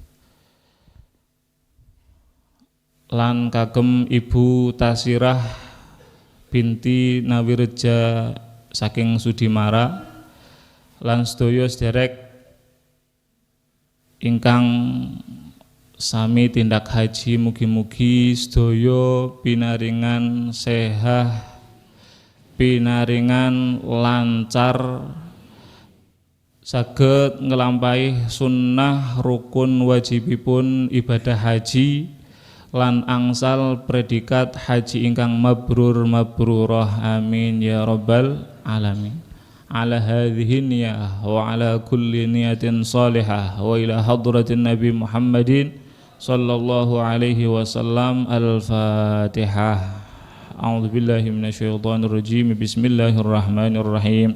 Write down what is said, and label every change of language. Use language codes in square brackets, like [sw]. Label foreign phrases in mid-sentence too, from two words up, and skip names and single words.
[jv] lan kagem Ibu Tasirah binti Nawireja saking Sudimara lan sedaya sederek ingkang sami tindak haji, mugi-mugi sedaya pinaringan sehat, pinaringan lancar, saged ngelampahi sunnah rukun wajibipun ibadah haji lan angsal predikat haji ingkang mabrur mabrurah [ar] آمين يا رب العالمين. على هذه النية وعلى كل نية صالحة وإلى حضرة النبي محمد صلى الله عليه وسلم. Al-Fatihah. أعوذ بالله من الشيطان الرجيم. بسم الله الرحمن الرحيم.